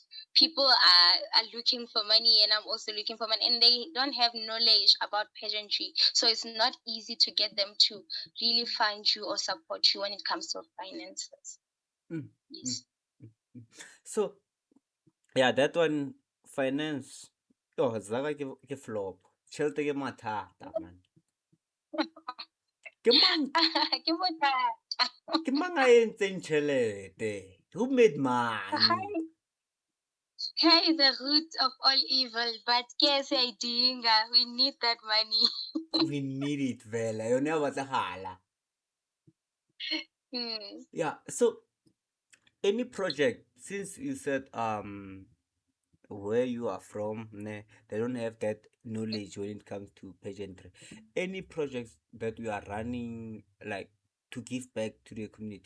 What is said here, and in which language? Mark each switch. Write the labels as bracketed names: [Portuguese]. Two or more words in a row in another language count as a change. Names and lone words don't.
[English] People are looking for money, and I'm also looking for money, and they don't have knowledge about pageantry, so it's not easy to get them to really find you or support you when it comes to finances. Mm, mm, Yes. mm. So yeah, that one finance. [Northern Sotho] Oh, zaka ke flop. Tšhelete ke mathata man. Ke mang Ke bothata. ke mang a entseng tšhelete? [English] Who made money? Hair is the root of all evil, but yes, we need that money. We need it [Northern Sotho] vela. Yona ya batlahala. Hmm. [English] Yeah. So any project, since you said where you are from, they don't have that knowledge when it comes to pageantry. Any projects that you are running, like to give back to the community?